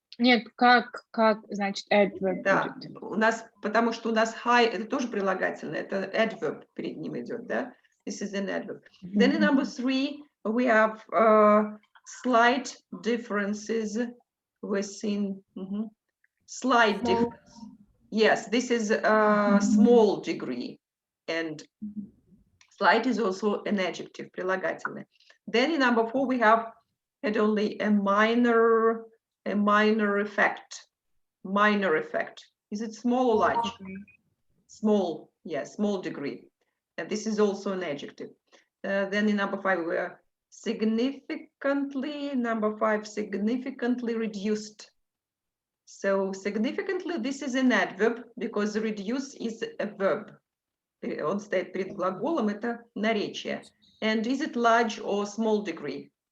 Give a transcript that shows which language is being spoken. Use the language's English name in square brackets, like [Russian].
[Russian] Нет, как, значит, adverb Да, будет. у нас, потому что у нас high, это тоже прилагательное, это adverb перед ним идет, да? [English] This is an adverb. Then in number 3, we have slight differences within, slight difference. Yes, this is a small degree, and slight is also an adjective, прилагательное. Then in number 4, we have had only a minor effect. Minor effect. Is it small or large? Small, yes, small degree. And this is also an adjective. Then in number 5, we are significantly, number 5, significantly reduced. So significantly, this is an adverb because reduce is a verb. [Russian] Он стоит перед глаголом, это наречие. [English] And is it large or small degree?